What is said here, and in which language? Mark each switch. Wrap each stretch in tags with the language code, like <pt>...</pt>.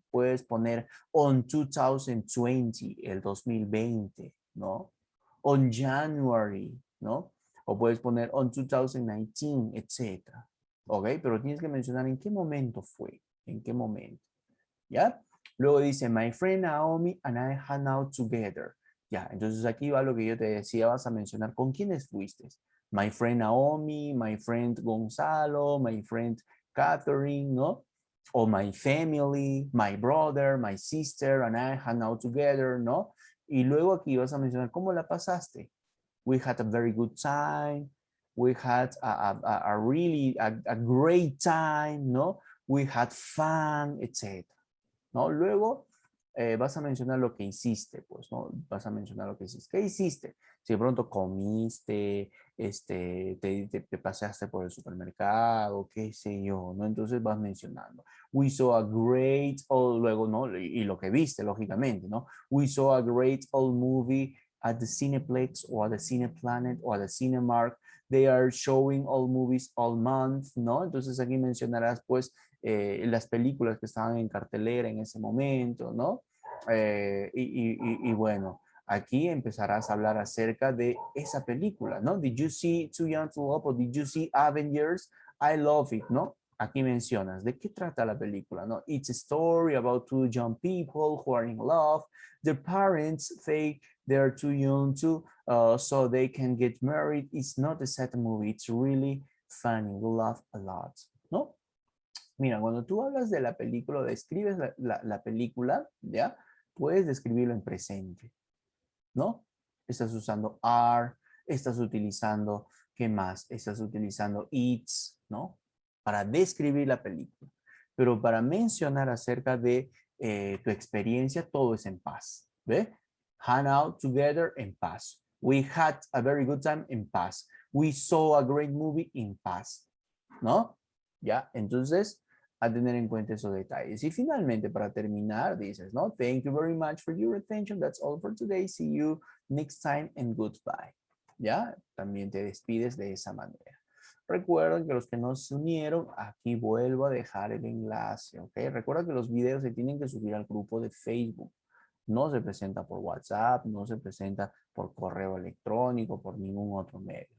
<es>Puedes poner on 2020, el 2020, ¿no?</es> <en>On January,</en> <es>¿no? O puedes poner on 2019, etcétera. ¿Ok? Pero tienes que mencionar en qué momento fue, en qué momento, ¿ya? Luego dice,</es> <en>my friend Naomi and I hang out together.</en> <es>Ya, entonces aquí va lo que yo te decía, vas a mencionar con quiénes fuiste.</es> <en>My friend Naomi, my friend Gonzalo, my friend Catherine, ¿no? O my family, my brother, my sister, and I hang out together, ¿no?</en> <es>Y luego aquí vas a mencionar cómo la pasaste.</es> <en>We had a very good time. We had a really a great time, ¿no? We had fun, etc. ¿No?</en> <es>Luego vas a mencionar lo que hiciste, pues, ¿no? Vas a mencionar lo que hiciste. ¿Qué hiciste? Si de pronto comiste, te paseaste por el supermercado, qué sé yo, ¿no? Entonces vas mencionando.</es> <en>We saw a great,</en> <es>o luego, ¿no? Y lo que viste, lógicamente, ¿no?</es> <en>We saw a great old movie at the Cineplex or at the Cineplanet or at the Cinemark. They are showing all movies all month, ¿no?</en> <es>Entonces aquí mencionarás, pues, las películas que estaban en cartelera en ese momento, ¿no? Y bueno, aquí empezarás a hablar acerca de esa película, ¿no?</es> <en>Did you see Too Young to Love or did you see Avengers? I love it, ¿no?</en> <es>Aquí mencionas, ¿de qué trata la película, no?</es> <en>It's a story about two young people who are in love. Their parents think they're too young so they can get married. It's not a sad movie. It's really funny. We laugh a lot, ¿no?</en> <es>Mira, cuando tú hablas de la película, describes la película, ¿ya? Puedes describirlo en presente, ¿no? Estás usando are, estás utilizando, ¿qué más? Estás utilizando it's, ¿no? Para describir la película. Pero para mencionar acerca de tu experiencia, todo es en paz, ¿ve?</es> <en>Hang out together en paz. We had a very good time en paz. We saw a great movie in paz, ¿no? ¿Ya?</en> <es>Entonces, a tener en cuenta esos detalles. Y finalmente, para terminar, dices, ¿no?</es> <en>Thank you very much for your attention. That's all for today. See you next time and goodbye.</en> <es>¿Ya? También te despides de esa manera. Recuerden que los que no se unieron, aquí vuelvo a dejar el enlace, ¿ok? Recuerda que los videos se tienen que subir al grupo de Facebook. No se presenta por WhatsApp, no se presenta por correo electrónico, por ningún otro medio.</es>